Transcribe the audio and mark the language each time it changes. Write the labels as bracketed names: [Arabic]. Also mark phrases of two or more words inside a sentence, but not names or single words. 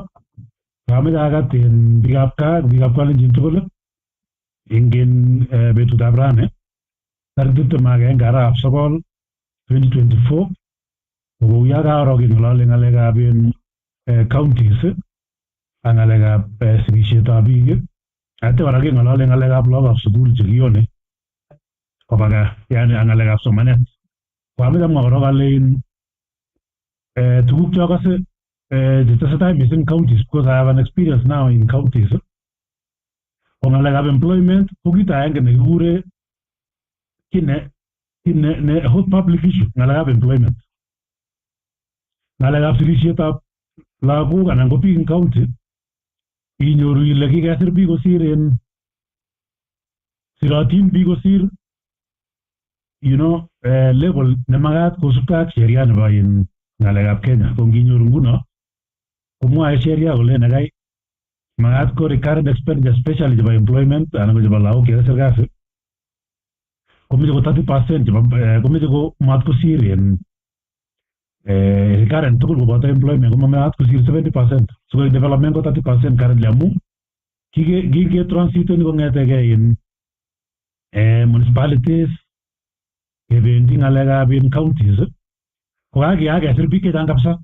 [Kalenjin] Kami kakatin bikap kalenjin tugul ingen betutab rani tarik 21 arap sogol 2024 kokuyo karo keng'ololi ng'alekab counties ak ng'alekab sigisietab biik ate kora keng'ololi ng'alekab lagokab sukul chekiyone koba gaa, yani ak ng'alekab somanet. Kwame kamwa korok alen tuguk chokose chetesetai [English] missing counties, because I have an experience now in counties. [Kalenjin] Ko ng'alekab employment ko kit agenge nekikure hot [English] public issue, [Kalenjin] ng'alekab employment. Ng'alekab sirisietab lagok anan ko biik eng county inyoru ile kikesir biik kosir en sirotin biik kosir level nemakat kosubkei ak sheria nebo ng'alekab Kenya. Ko nginyoru nguno komwae sheria kole nekai makat ko [English] recurrent expenditure especially [Kalenjin] chebo employment anan ko chebo lagok chekasir kasi komeche ko 30% chebo komeche ko mat kosir en recurrent tugul koboto employment komakat kosir 70%. [English] So development [Kalenjin] ko 30% currently amu kike-transiteni kong'etegei [English] in municipalities [Kalenjin] kebendi ng'alekab [English] in counties [Kalenjin] ko kakesir biik chechang kabisa.